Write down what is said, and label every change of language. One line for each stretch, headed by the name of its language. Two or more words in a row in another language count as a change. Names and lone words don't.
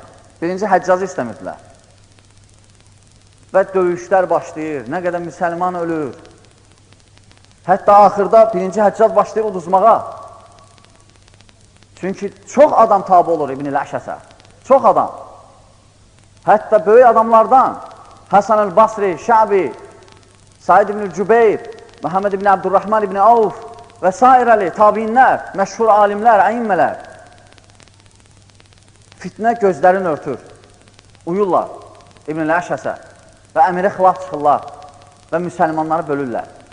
Azerbaijani: Birinci Həccacı istəmirdilər. Və döyüşlər başlayır, nə qədər müsəlman ölür. Hətta axırda birinci Həccac başlayır uduzmağa. Çünki çox adam tabi olur İbn-i Əşəsə. Çox adam. Hətta böyük adamlardan Həsən el-Basri, Şəbi, Said ibn-i Cübeyr, Məhəmməd ibn Abdurrahman ibn Avf və s. tabiinlər, məşhur alimlər, əyimmələr. Fitnə gözlərini örtür. Uyurlar İbn-i Əşəsə və əmirə xilaf çıxırlar və müsəlmanları bölürlər.